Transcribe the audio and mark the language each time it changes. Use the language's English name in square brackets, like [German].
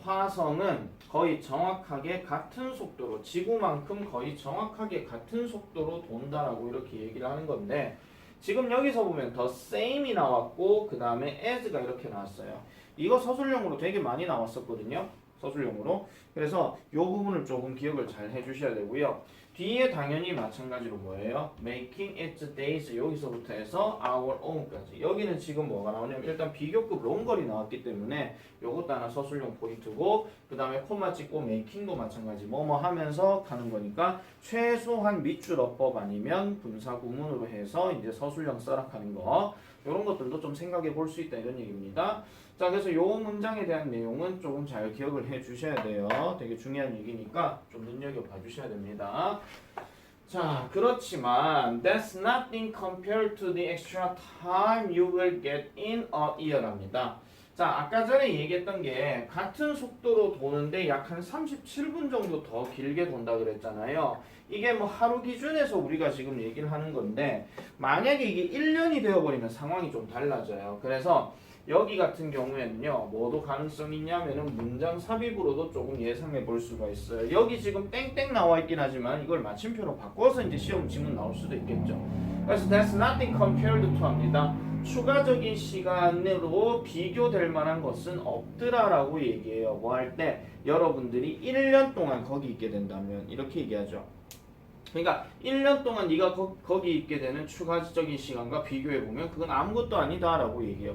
[Korean] 화성은 거의 정확하게 같은 속도로 지구만큼 거의 정확하게 같은 속도로 돈다라고 이렇게 얘기를 하는 건데 지금 여기서 보면 [English] the same [Korean] 이 나왔고 그 다음에 as가 이렇게 나왔어요. 이거 서술형으로 되게 많이 나왔었거든요. 서술형으로. 그래서 이 부분을 조금 기억을 잘 해주셔야 되고요. 뒤에 당연히 마찬가지로 뭐예요? [English] making its days [Korean] 여기서부터 해서 [English] our own까지. [Korean] 여기는 지금 뭐가 나오냐면 일단 비교급 롱걸이 나왔기 때문에 요것도 하나 서술형 포인트고 그 다음에 콤마 찍고 making도 마찬가지 뭐뭐 하면서 가는 거니까 최소한 밑줄 어법 아니면 분사 구문으로 해서 이제 서술형 써락하는 거 이런 것들도 좀 생각해 볼 수 있다 이런 얘기입니다. 자, 그래서 요 문장에 대한 내용은 조금 잘 기억을 해 주셔야 돼요. 되게 중요한 얘기니까 좀 눈여겨봐 주셔야 됩니다. 자, 그렇지만 [English] that's nothing compared to the extra time you will get in a year랍니다. [Korean] 자, 아까 전에 얘기했던 게 같은 속도로 도는데 약 한 37분 정도 더 길게 돈다 그랬잖아요. 이게 뭐 하루 기준에서 우리가 지금 얘기를 하는 건데 만약에 이게 1년이 되어버리면 상황이 좀 달라져요. 그래서 여기 같은 경우에는요, 뭐도 가능성이 있냐면은 문장 삽입으로도 조금 예상해 볼 수가 있어요. 여기 지금 땡땡 나와 있긴 하지만 이걸 마침표로 바꿔서 이제 시험 지문 나올 수도 있겠죠. 그래서 [English] that's nothing compared to [Korean] 합니다. 추가적인 시간으로 비교될 만한 것은 없더라라고 얘기해요. 뭐 할 때 여러분들이 1년 동안 거기 있게 된다면 이렇게 얘기하죠. 그러니까 1년 동안 네가 거기 있게 되는 추가적인 시간과 비교해보면 그건 아무것도 아니다라고 얘기해요.